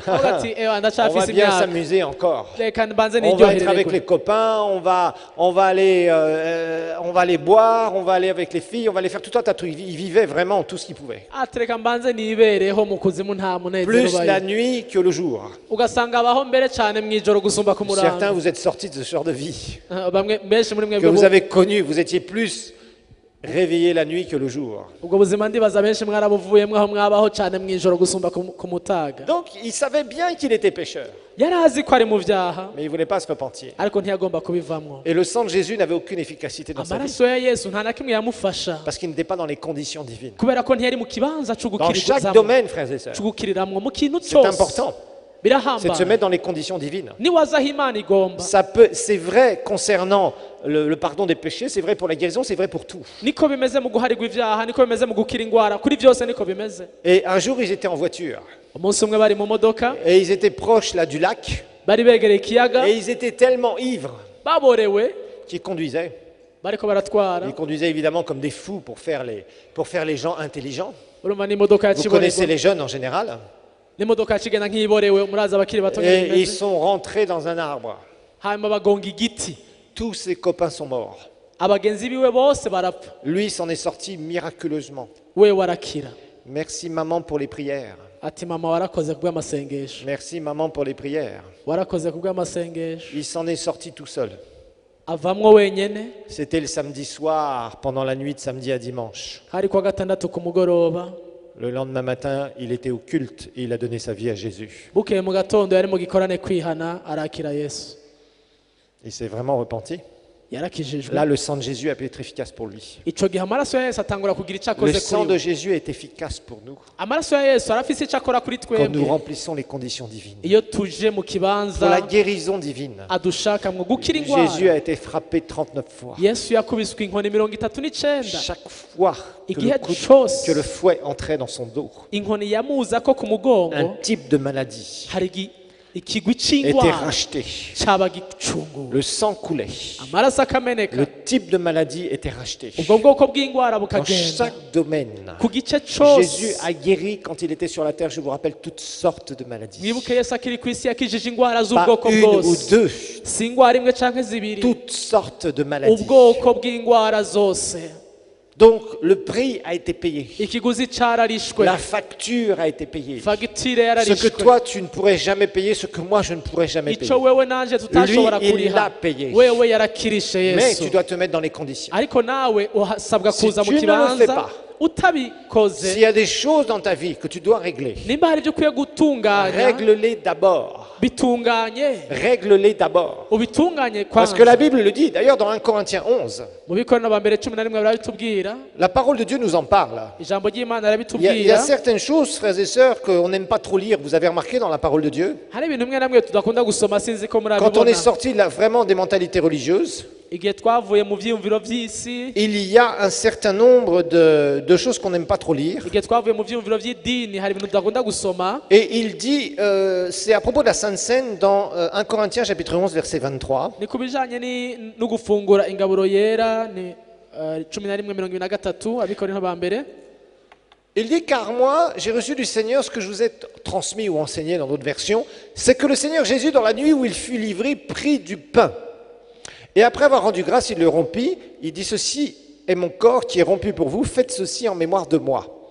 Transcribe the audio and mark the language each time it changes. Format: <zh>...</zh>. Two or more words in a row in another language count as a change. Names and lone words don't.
<rn>avuga ati ewa</rn> <fr>On va</fr> <rn>ndacyafise</rn> <fr>bien</fr> <rn>imyaka</rn> <fr>s'amuser encore.</fr> <rn>reka mbanze</rn> <fr>On va être</fr> <rn>niryoherere</rn> <fr>avec les copains, on va aller boire, on va aller avec les filles, on va aller faire tout un tas de trucs. Il vivait vraiment tout ce qu'il pouvait.</fr> <rn>ati reka mbanze nibereho mu kuzimu nta munezero</rn> <fr>Plus la</fr> <rn>ubayo</rn> <fr>nuit que le jour.</fr> <rn>ugasanga abaho mbere cyane mu ijoro gusumba ku</rn> <fr>Certains,</fr> <rn>murango</rn> <fr>vous êtes sortis de ce genre de vie</fr> <rn>bamwe benshi muri</rn> <fr>que</fr> <rn>mwebwe</rn> <fr>vous avez connu. Vous étiez plus réveillés la nuit que le jour.</fr> <rn>ubwo buzima ndibaza benshi mwarabuvuyemo aho mwabaho cyane mu ijoro gusumba ku mutaga</rn> <fr>Donc, il savait bien qu'il était pécheur,</fr> <rn>yari azi ko ari mu byaha</rn> <fr>mais il ne voulait pas se repentir.</fr> <rn>ariko ntiyagomba kubivamo</rn> <fr>Et le sang de Jésus n'avait aucune efficacité dans sa vie</fr> <rn>amaraso ya yesu nta na kimwe yamufasha</rn> <fr>parce qu'il n'était pas dans les conditions divines.</fr> <rn>kubera ko ntiyari mu kibanza</rn> <fr>Dans chaque domaine, frères et sœurs,</fr> <rn>cugukiriramwo mu kintu</rn> <fr>c'est</fr> <rn>cyose</rn> <fr>important. C'est de se</fr> <rn>birahambaye</rn> <fr>mettre dans les conditions divines.</fr> <rn>niwaza aho imana igomba</rn> <fr>C'est vrai concernant le pardon des péchés, c'est vrai pour la guérison, c'est vrai pour tout.</fr> <rn>niko bimeze mu guharirwa ibyaha niko bimeze mu gukira indwara kuri byose niko bimeze</rn> <fr>Et un jour, ils étaient en voiture</fr> <rn>umunsi umwe bari mu modoka</rn> <fr>et ils étaient proches là du lac</fr> <rn>bari begereye ikiyaga</rn> <fr>et ils étaient tellement ivres</fr> <rn>baborewe</rn> <fr>qu'ils conduisaient.</fr> <rn>bariko baratwara</rn> <fr>Ils conduisaient évidemment comme des fous pour faire les gens intelligents.</fr> <rn>urumva n'imodoka</rn> <fr>Vous connaissez</fr> <rn>yakiborewe</rn> <fr>les jeunes en général.</fr> <rn>n'imodoka yakigenda nk'iyiborewe murazi abakiri bato</rn> <fr>Et ils</fr> <rn>bimeze</rn> <fr>sont rentrés dans un arbre.</fr> <rn>hanyuma bagonga igiti</rn> <fr>Tous ses copains sont morts.</fr> <rn>abagenzi biwe bose barapfa</rn> <fr>Lui s'en est sorti miraculeusement.</fr> <rn>we warakira</rn> <fr>Merci maman pour les prières.</fr> <rn>ati mama warakoze ku bw'amasengesho</rn> <fr>Merci maman pour les prières.</fr> <rn>warakoze ku bw'amasengesho</rn> <fr>Il s'en est sorti tout seul.</fr> <rn>avamwo wenyene</rn> <fr>C'était le samedi soir, pendant la nuit de samedi à dimanche.</fr> <rn>hari kuwa gatandatu ku mugoroba</rn> <fr>Le lendemain matin, il était au culte et il a donné sa vie à Jésus.</fr> <rn>bukeye mu gatondo yari mu gikorane kwihana arakira yesu</rn> <fr>Il s'est vraiment repenti.</fr> <rn>yarakijijwe</rn> <fr>Là, le sang de Jésus a pu être efficace pour lui.</fr> <rn>ico gihe amaraso ya yesu atangura kugira icyo</rn> <fr>Le</fr> <rn>akoze</rn> <fr>sang</fr> <rn>kuri</rn> <fr>de</fr> <rn>we</rn> <fr>Jésus est efficace pour nous</fr> <rn>amaraso ya yesu arafise icyo akora kuri</rn> <fr>quand nous</fr> <rn>twebwe</rn> <fr>remplissons les conditions divines.</fr> <rn>iyo tuje mu</rn> <fr>Pour</fr> <rn>kibanza</rn> <fr>la guérison divine,</fr> <rn>adushaka mu gukira</rn> <fr>Jésus</fr> <rn>indwara</rn> <fr>a été frappé 39 fois.</fr> <rn>yesu yakubiswe inkoni 39</rn> <fr>Chaque fois que</fr> <rn>igihe</rn> <fr>le</fr> <rn>cyose</rn> <fr>que le fouet entrait dans son dos,</fr> <rn>inkoni yamuza ko ku mugongo</rn> <fr>un type de maladie</fr> <rn>hari ikigwi</rn> <fr>était</fr> <rn>cy'indwara</rn> <fr>racheté.</fr> <rn>cyaba gicunguwe</rn> <fr>Le sang coulait.</fr> <rn>amaraso akameneka</rn> <fr>Le type de maladie était racheté.</fr> <rn>ubwo bwoko bw'indwara</rn> <fr>Dans</fr> <rn>bukagenda</rn> <fr>chaque domaine,</fr> <rn>ku gice</rn> <fr>Jésus</fr> <rn>cyose</rn> <fr>a guéri quand il était sur la terre, je vous rappelle, toutes sortes de maladies.</fr> <rn>mwibuke yesu akiri ku isi yakijije indwara</rn> <fr>Pas</fr> <rn>z'ubwoko</rn> <fr>une ou</fr> <rn>bwose</rn> <fr>deux,</fr> <rn>si indwara imwe canke zibiri</rn> <fr>toutes sortes de maladies.</fr> <rn>ubwoko bw'indwara zose</rn> <fr>Donc le prix a été payé.</fr> <rn>ikiguzi cararishwe</rn> <fr>La facture a été payée.</fr> <rn>fagitire</rn> <fr>Ce que</fr> <rn>yararishwe</rn> <fr>toi tu ne pourrais jamais payer, ce que moi je ne pourrais jamais payer.</fr> <rn>ico wewe nanje tutashobora</rn> <fr>Lui, il</fr> <rn>kuriha</rn> <fr>l'a payé.</fr> <rn>wewe yarakirishe</rn> <fr>Mais</fr> <rn>yesu</rn> <fr>tu dois te mettre dans les conditions.</fr> <rn>ariko nawe uhasabwa</rn> <fr>Si</fr> <rn>kuza</rn> <fr>tu</fr> <rn>mu</rn> <fr>ne le fais</fr> <rn>kibanza</rn> <fr>pas,</fr> <rn>utabikoze</rn> <fr>S'il y a des choses dans ta vie que tu dois régler,</fr> <rn>nimba hari ibyo ukwiye gutunganya</rn> <fr>règle-les d'abord</fr> <rn>bitunganye</rn> <fr>règle-les d'abord.</fr> <rn>ubitunganye</rn> <fr>Parce que</fr> <rn>kwanza</rn> <fr>la Bible le dit, d'ailleurs dans 1 Corinthiens 11,</fr> <rn>mu bikorano ba mbere 11 barabitubwira</rn> <fr>la parole de Dieu nous en parle.</fr> <rn>ijambo ry'Imana</rn> <fr>Il y a</fr> <rn>arabitubwira</rn> <fr>certaines choses, frères et sœurs, qu'on n'aime pas trop lire. Vous avez remarqué dans la parole de Dieu?</fr> <rn>hari ibintu bimwe na bimwe tudakunda gusoma sinzi ko</rn> <fr>Quand on est</fr> <rn>murabibona</rn> <fr>sorti là, vraiment des mentalités religieuses,</fr> <rn>igihe twavuye mu vyiyumviro vy'isi</rn> <fr>il y a un certain nombre de choses qu'on n'aime pas trop lire.</fr> <rn>igihe twavuye mu vyiyumviro vy'idini hari ibintu tudakunda gusoma</rn> <fr>Et il dit, c'est à propos de la Sainte Seine dans 1 Corinthiens chapitre 11 verset 23.</fr> <rn>ni ku bijanye no gufungura ingaburo yera ni 11:23 abikorino ba mbere.</rn> <fr>Il dit, car moi, j'ai reçu du Seigneur ce que je vous ai transmis ou enseigné dans d'autres versions, c'est que le Seigneur Jésus, dans la nuit où il fut livré, prit du pain. Et après avoir rendu grâce, il le rompit. Il dit, ceci est mon corps qui est rompu pour vous, faites ceci en mémoire de moi.</fr>